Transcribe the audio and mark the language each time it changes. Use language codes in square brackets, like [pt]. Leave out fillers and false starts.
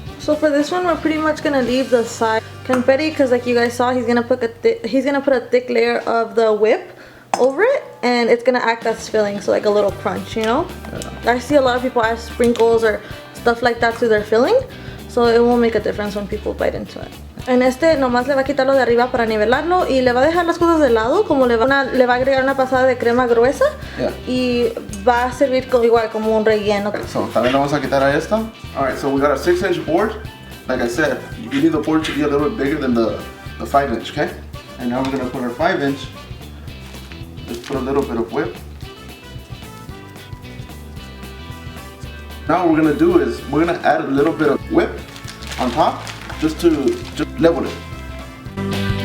[en] So for this one, we're pretty much gonna leave the side confetti because, like you guys saw, he's gonna put a thick layer of the whip over it, and it's gonna act as filling, so like a little crunch, you know? Yeah. I see a lot of people add sprinkles or stuff like that to their filling, so it won't make a difference when people bite into it. [es] En este nomás le va a quitar lo de arriba para nivelarlo y le va a dejar las cosas de lado, como le va a agregar una pasada de crema gruesa. [en] Yeah. [es] Y va a servir igual como un relleno. Okay, so también le vamos a quitar a esta. [en] Alright, so we got a 6-inch board. Like I said, you need the board to be a little bit bigger than the 5-inch, okay? And now we're gonna put our 5-inch. Just put a little bit of whip. Now what we're gonna do is we're gonna add a little bit of whip on top just to level it.